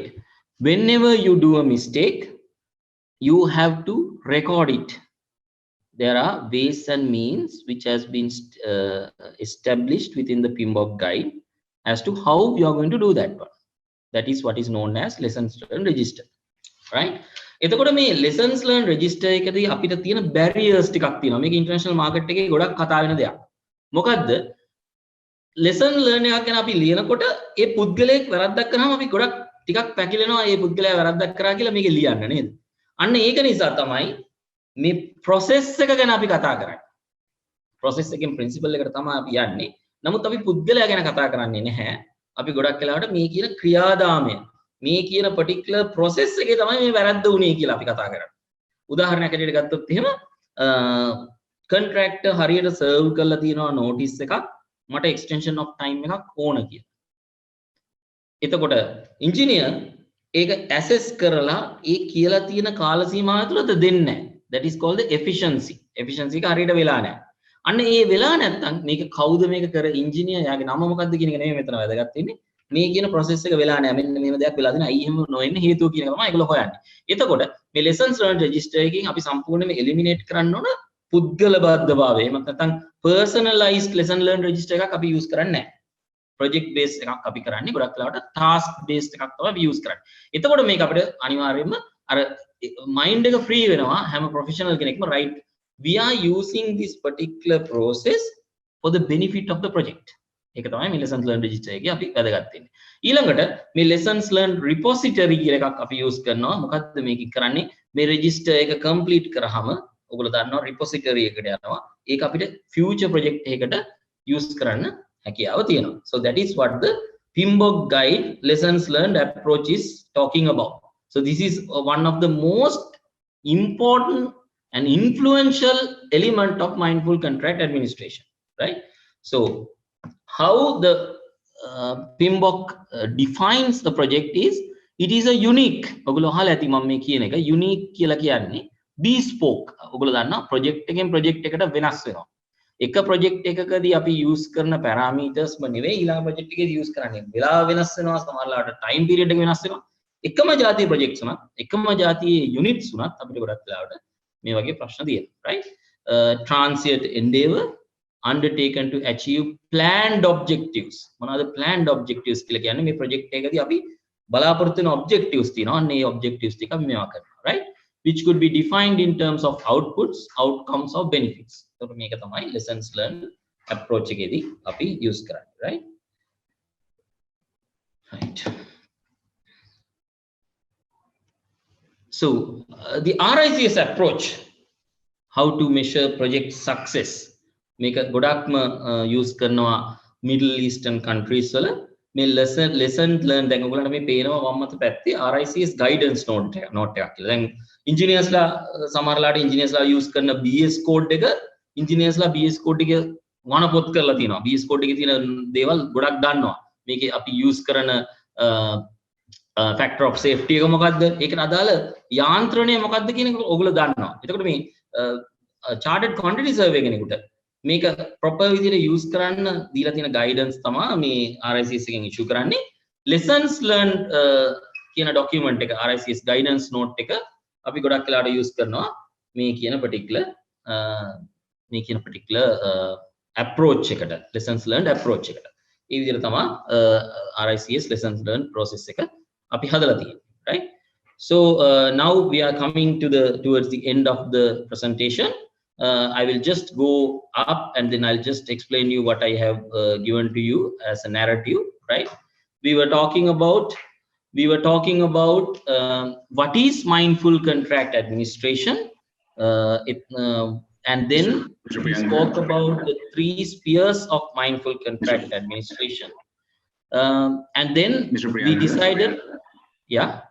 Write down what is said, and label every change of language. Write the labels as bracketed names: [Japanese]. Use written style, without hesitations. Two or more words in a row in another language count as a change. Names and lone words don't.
[English] Whenever you do a mistake, you have to record it. There are ways and means which has been established within the PMBOK guide as to how you are going to do that one. That is what is known as lessons learned register. Right? [Sinhala] එතකොට මේ [English] lessons learned register [Sinhala] එකදී අපිට තියෙන barriers ටිකක් තියෙනවා. මේක [English] international market [Sinhala] එකේ ගොඩක් කතා වෙන දෙයක්. මොකද්ද? [English] lesson learn [Sinhala] එකක් ගැන අපි ලියනකොට ඒ පුද්ගලයෙක් වැරද්දක් කරාම අපි ගොඩක් ටිකක් පැකිලෙනවා ඒ පුද්ගලයා වැරද්දක් කරා කියලා මේක ලියන්න නේද? අන්න ඒක නිසා තමයි මේ process එක ගැන අපි කතා කරන්නේ. process එකෙන් principle එකට තමයි අපි යන්නේ. නමුත් අපි පුද්ගලයා ගැන කතා කරන්නේ නැහැ. අපි ගොඩක් වෙලාවට මේ කියන ක්‍රියාදාමය මේ කියන [English] particular process [Sinhala] එකේ තමයි මේ වැරද්ද උනේ කියලා අපි කතා කරන්නේ. උදාහරණයක් ඇටියට ගත්තොත් එහෙම contractor හරියට serve කරලා තියෙනවා notice එකක් මට [English] extension of time [Sinhala] එකක් ඕන කියලා. එතකොට engineer ඒක assess කරලා ඒ කියලා තියෙන කාල සීමාව ඇතුළත දෙන්නේ නැහැ. [English] That is called the efficiency. [Sinhala] Efficiency එක හරියට වෙලා නැහැ. අන්න ඒ වෙලා නැත්නම් මේක කවුද මේක කර engineer යාගේ නම මොකද්ද කියන එක නෙමෙයි මෙතන වැදගත් වෙන්නේ. මේ කියන process එක වෙලා නැහැ. මෙන්න මේව දෙයක් වෙලා දෙනවා. අයි එහෙම නොවෙන්නේ හේතුව කියන එක තමයි ඒගොල්ලෝ හොයන්නේ. එතකොට මේ [English] lessons learned register [Sinhala] එකකින් අපි සම්පූර්ණයෙන්ම eliminate කරන්න ඕන පුද්ගල බද්ධභාවය. එහෙම නැත්නම් [English] personalized lesson learned register [Sinhala] එකක් අපි use කරන්නේ නැහැ. [English] project based [Sinhala] එකක් අපි කරන්නේ ගොඩක් වෙලාවට [English] task based [Sinhala] එකක් තමයි අපි use කරන්නේ. එතකොට මේක අපිට අනිවාර්යයෙන්ම අර mind එක free වෙනවා හැම professional කෙනෙක්ම [English] right we are using this particular process for the benefit of the project. [Sinhala] ඒක තමයි මේ [English] lessons learned register [Sinhala] එකේ අපි වැදගත් වෙන්නේ. ඊළඟට මේ [English] lessons learned repository [Sinhala] කියලා එකක් අපි use කරනවා. මොකද්ද මේක කරන්නේ? මේ register එක complete කරාම ඔයගොල්ලෝ දන්නවා repository එකට යනවා. ඒක අපිට [English] future project [Sinhala] එකකට use කරන්න හැකියාව තියෙනවා. [English] So that is what the PMBOK guide lessons learned approach is talking about. So this is one of the most important and influential element of mindful contract administration, right? So how the PMBOK defines the project is it is a unique [Sinhala] ඔයගොල්ලෝ අහලා ඇති මම මේ කියන එක unique කියලා කියන්නේ [English] bespoke. [Sinhala] ඔයගොල්ලෝ දන්නවා project එකෙන් project එකට වෙනස් වෙනවා. එක project එකකදී අපි use කරන parameters ම නෙවෙයි ඊළඟ project එකේදී use කරන්නේ. වෙලාව වෙනස් වෙනවා, සමහරවිට [English] time period [Sinhala] එක වෙනස් වෙනවා. එකම જાතිය projects උනත්, එකම જાතියේ units උනත් අපිට ගොඩක් වෙලාවට මේ වගේ ප්‍රශ්න තියෙනවා, right? [English] Transient endeavor undertaken to achieve planned objectives. [Sinhala] මොනවාද [English] planned objectives [Sinhala] කියලා කියන්නේ? මේ project එකකදී අපි බලාපොරොත්තු වෙන objectives තියෙනවා. අන්න ඒ objectives ටික අපි මේවා කරනවා, right? [English] Which could be defined in terms of outputs, outcomes or benefits. [Sinhala] So මේක තමයි [English] lessons learned approach [Sinhala] එකේදී අපි use කරන්නේ, right? [English] Right. So the RICS approach, how to measure project success, [Sinhala] මේක ගොඩක්ම use කරනවා [English] Middle Eastern countries [Sinhala] වල. මේ [English] lesson learned [Sinhala] දැන් ඔයගොල්ලන්ට මේ පේනවා වම් අත පැත්තේ [English] RICS guidance note [Sinhala] එකක් කියලා. දැන් engineers ලා සමහරලාට engineers ලා use කරන BS code එක engineers ලා BS code එක වණ පොත් කරලා තියෙනවා. BS code එකේ තියෙන දේවල් ගොඩක් දන්නවා. මේකේ අපි use කරන [English] factor of safety [Sinhala] එක මොකද්ද? ඒකට අදාළ යාන්ත්‍රණය මොකද්ද කියන එක ඔයගොල්ලෝ දන්නවා. එතකොට මේ [English] chartered quantity survey [Sinhala] කෙනෙකුට මේක proper විදිහට use කරන්න දීලා තියෙන guidance තමයි මේ RICS එකෙන් issue කරන්නේ. [English] lessons learned [Sinhala] කියන document එක [English] RICS guidance note [Sinhala] එක අපි ගොඩක් වෙලාවට use කරනවා මේ කියන [English] particular approach [Sinhala] එකට, [English] lessons learned approach [Sinhala] එකට. ඒ විදිහට තමයි [English] RICS lessons learned process [Sinhala] එක අපි හදලා තියෙන්නේ, right? [English] So now we are coming towards the end of the presentation. I will just go up and then I'll just explain you what I have given to you as a narrative, right? We were talking about what is mindful contract administration, and then we spoke about the 3 spheres of mindful contract administration, and then we decided, yeah,